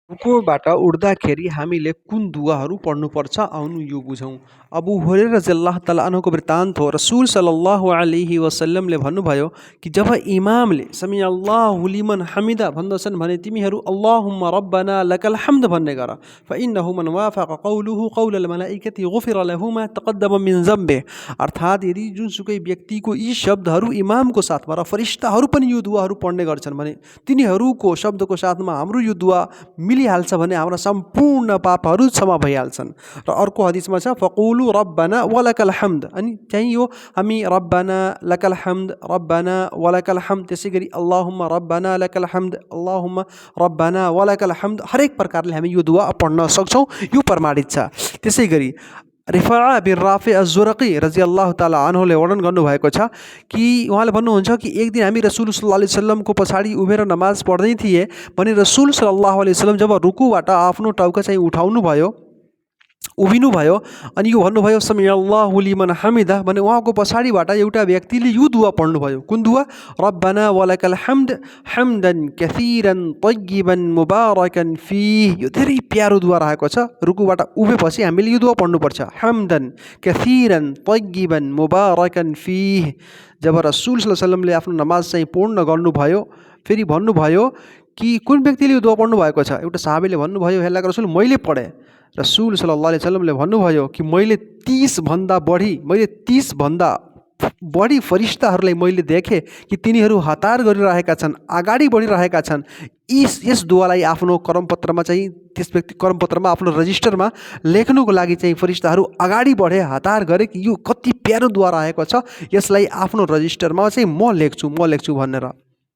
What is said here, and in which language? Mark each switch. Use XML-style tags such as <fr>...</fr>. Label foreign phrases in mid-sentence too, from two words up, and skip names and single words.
<ne>रुकुबाट उठ्दाखेरि हामीले कुन दुआहरू पढ्नुपर्छ आउनु यो बुझौँ। अबू हुरैरा</ne> <ar>رضي الله تعالى</ar> <ne>अन्हुको वृत्तान्त हो। रसूल</ne> <ar>صلى الله عليه</ar> <ne>वसल्लमले भन्नुभयो कि जब इमामले</ne> <ar>سمع الله لمن حمده</ar> <ne>भन्दछन् भने तिमीहरू</ne> <ar>اللهم ربنا لك الحمد</ar> <ne>भन्ने गर।</ne> <ar>فإنه من وافق قوله قول الملائكة غفر له ما تقدم من ذنبه.</ar> <ne>अर्थात् यदि जुनसुकै व्यक्तिको यी शब्दहरू इमामको साथमा र फरिस्ताहरू पनि यो दुआहरू पढ्ने गर्छन् भने तिनीहरूको शब्दको साथमा हाम्रो यो दुआ मिलिहाल्छ भने हाम्रा सम्पूर्ण पापहरू क्षमा भइहाल्छन्। र अर्को हदिसमा छ</ne> <ar>فقولوا ربنا ولك الحمد,</ar> <ne>अनि चाहिँ यो हामी</ne> <ar>ربنا لك الحمد ربنا ولك الحمد,</ar> <ne>त्यसै गरी</ne> <ar>اللهم ربنا لك الحمد اللهم ربنا ولك الحمد</ar> <ne>हरेक प्रकारले हामी यो दुआ पढ्न सक्छौँ, यो प्रमाणित छ। त्यसै गरी रिफा बिन राफे अज़्जुरक़ी</ne> <ar>رضي الله تعالى</ar> <ne>अन्हुले वर्णन गर्नुभएको छ कि उहाँले भन्नुहुन्छ कि एक दिन हामी रसूल</ne> <ar>صلى الله عليه</ar> <ne>वसल्लमको पछाडि उभिएर नमाज पढ्दै थिए भने रसूल</ne> <ar>صلى الله عليه وسلم</ar> <ne>जब रुकुबाट आफ्नो टाउका चाहिँ उठाउनु भयो, उभिनु भयो अनि यो भन्नुभयो</ne> <ar>سمع الله لمن حمده</ar> <ne>भने उहाँको पछाडिबाट एउटा व्यक्तिले यो दुआ पढ्नुभयो। कुन दुआ?</ne> <ar>ربنا ولك الحمد حمدا كثيرا طيبا مباركا فيه.</ar> <ne>यो धेरै प्यारो दुआ रहेको छ। रुकुबाट उभेपछि हामीले यो दुआ पढ्नुपर्छ,</ne> <ar>حمدا كثيرا طيبا مباركا فيه.</ar> <ne>जब रसूल</ne> <ar>صلى الله عليه</ar> <ne>वसल्लमले आफ्नो नमाज चाहिँ पूर्ण गर्नुभयो फेरि भन्नुभयो कि कुन व्यक्तिले यो दुआ पढ्नुभएको छ? एउटा साहबीले भन्नुभयो हे अल्लाहको रसूल मैले पढेँ। रसूल</ne> <ar>صلى الله عليه</ar> <ne>वसल्लमले भन्नुभयो कि मैले 30 भन्दा बढी फरिस्ताहरूलाई मैले देखेँ कि तिनीहरू हतार गरिरहेका छन्, अगाडि बढिरहेका छन्। यस दुआलाई आफ्नो कर्मपत्रमा चाहिँ त्यस व्यक्ति कर्मपत्रमा आफ्नो रजिस्टरमा लेख्नुको लागि चाहिँ फरिस्ताहरू अगाडि बढे, हतार गरे कि यो कति प्यारो दुआ रहेको छ, यसलाई आफ्नो रजिस्टरमा चाहिँ म लेख्छु भनेर।</ne>